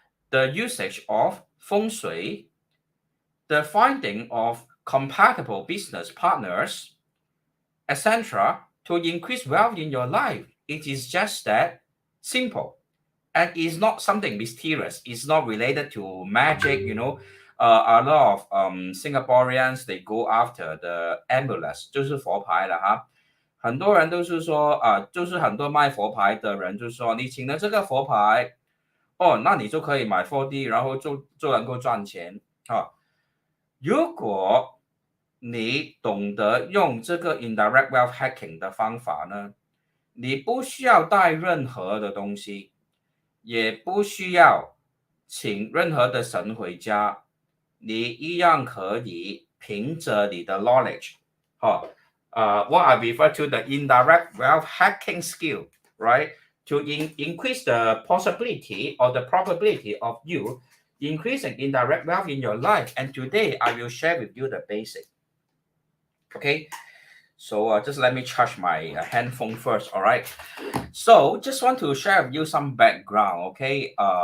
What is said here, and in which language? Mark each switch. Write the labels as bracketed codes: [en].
[en] the usage of feng shui, the finding of compatible business partners, etc., to increase wealth in your life. It is just that simple. And it's not something mysterious. It's not related to magic, a lot of Singaporeans they go after the amulet， [zh] 就是佛牌了哈。很多人都是说就是很多卖佛牌的人就说，你请了这个佛牌，哦，那你就可以买 4D，然后就能够赚钱啊。如果你懂得用这个 [en] indirect wealth hacking [zh] 的方法呢，你不需要带任何的东西，也不需要请任何的神回家，你一样可以凭着你的 knowledge， [en] what I refer to the indirect wealth hacking skill, right? To increase the possibility or the probability of you increasing indirect wealth in your life. And today I will share with you the basic. Okay, so just let me charge my handphone first. All right. So just want to share with you some background. Okay.